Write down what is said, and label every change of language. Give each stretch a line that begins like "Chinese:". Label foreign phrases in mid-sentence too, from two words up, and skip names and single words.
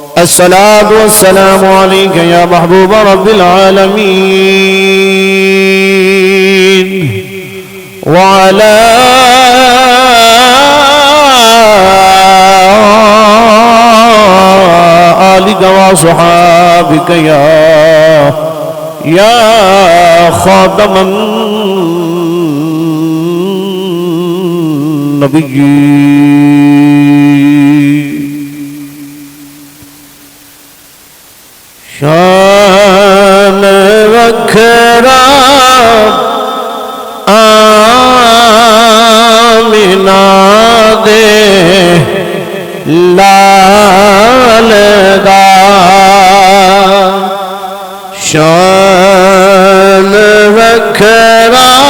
Arabic: الصلاة والسلام عليك يا محبوب رب العالمين وعلى آلك وصحابك يا خاتم
Punjabi: النبيين شان وکھرا آمینہ دے لال دا شان وکھرا